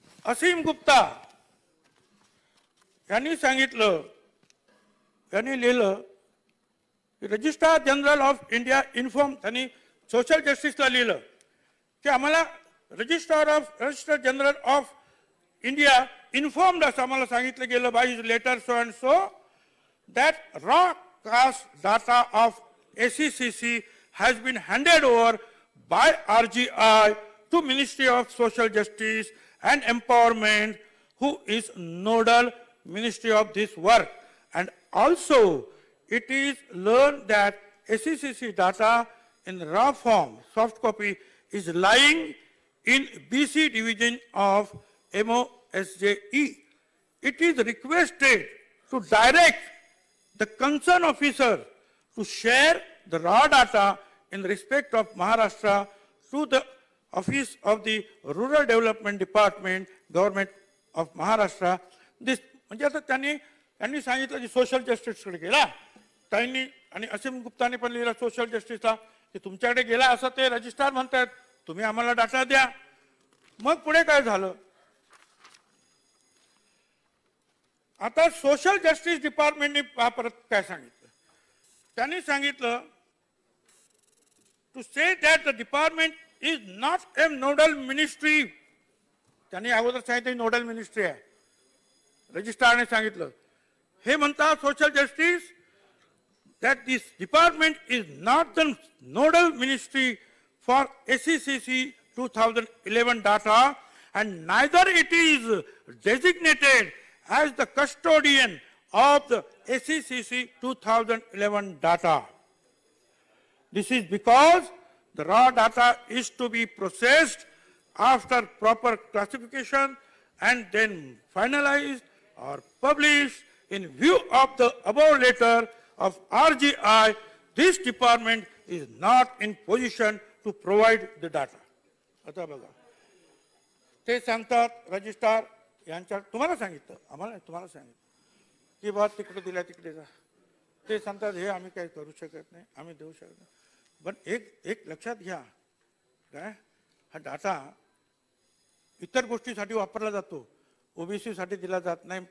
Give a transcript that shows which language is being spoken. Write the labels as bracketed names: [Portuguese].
[Marathi] असीम गुप्ता यांनी सांगितलं, यांनी लिहिलं registrar general of India inform, त्यांनी सोशल जस्टिसला लिहिलं की आम्हाला registrar general of India informed असं आम्हाला सांगितलं गेलं [English] By his letter so and so that raw caste data of SECC has been handed over by RGI to Ministry of Social Justice and Empowerment, who is nodal ministry of this work. And also it is learned that SECC data in raw form, soft copy, is lying in BC division of MOSJE. It is requested to direct the concerned officer to share the raw data in respect of Maharashtra to the Office of the Rural Development Department, Government of Maharashtra. [Marathi] This म्हणजे आता त्यांनी सांगितलं की social जस्टिसकडे गेला त्यांनी आणि असीम गुप्ताने पण लिहिलं सोशल जस्टिसला की तुमच्याकडे गेला असं ते रजिस्ट्रार म्हणतात, तुम्ही आम्हाला डाटा द्या. मग पुढे काय झालं? आता सोशल जस्टिस डिपार्टमेंटने परत काय सांगितलं? त्यांनी सांगितलं [English] To say that the department is not a nodal ministry. [Marathi] त्यांनी अगोदर सांगितलं नोडल मिनिस्ट्री आहे, रजिस्ट्रारने सांगितलं. हे म्हणतात [English] Social justice that this department is not the nodal ministry for SECC 2011 data and neither it is designated as the custodian of the SECC 2011 data. This is because the raw data is to be processed after proper classification and then finalized or published in view of the above letter of RGI. This department is not in position to provide the data. [Marathi] आता बघा ते सांगतात registrar यांच्या, तुम्हाला सांगितलं आम्हाला तुम्हाला सांगितलं की बा तिकडे दिल्या तिकडे जा. ते सांगतात हे आम्ही काही करू शकत नाही, आम्ही देऊ शकत नाही. पण एक लक्षात घ्या, काय हा डाटा इतर गोष्टीसाठी वापरला जातो, ओबीसी साठी दिला जात नाही.